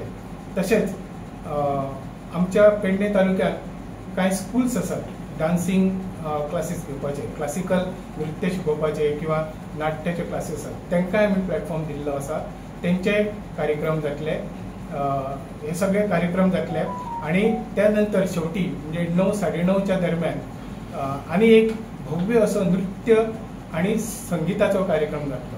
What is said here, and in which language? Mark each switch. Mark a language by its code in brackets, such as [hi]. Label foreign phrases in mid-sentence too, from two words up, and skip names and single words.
[kok] तसेच आमच्या पेडणे तालुक्यात कांय स्कूल्स आसात [en] dancing classes [kok] घेवपाचे क्लासिकल नृत्य शिकोवपाचे किंवा नाट्याचे क्लासीस आसात तांकांय आमी प्लॅटफॉर्म दिल्लो आसा. तेंचे कार्यक्रम जातले. हे सगळे कार्यक्रम जातले आणि त्यानंतर शेवटी म्हणजे 9-9:30च्या दरम्यान आणि एक भव्य असो नृत्य आणि संगीताचो कार्यक्रम जातलो.